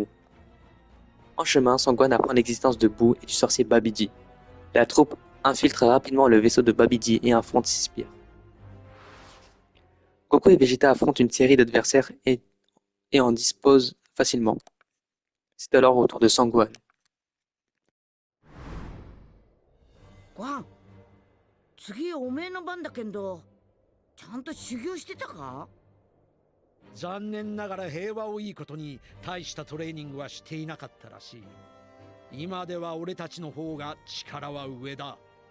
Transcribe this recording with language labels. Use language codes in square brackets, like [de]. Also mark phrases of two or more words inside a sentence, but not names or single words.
[fr] En chemin, Sangwan apprend l'existence de Boo et du sorcier Babidi. La troupe infiltre rapidement le vaisseau de Babidi et affronte ses sbires. Goku et Vegeta affrontent une série d'adversaires et en disposent facilement. C'est alors au tour de Sangwan. [ja] ご飯次おめえの番だけどちゃんと修行してたか？残念ながら平和をいいことに大したトレーニングはしていなかったらしい。今では俺たちの方が力は上だ。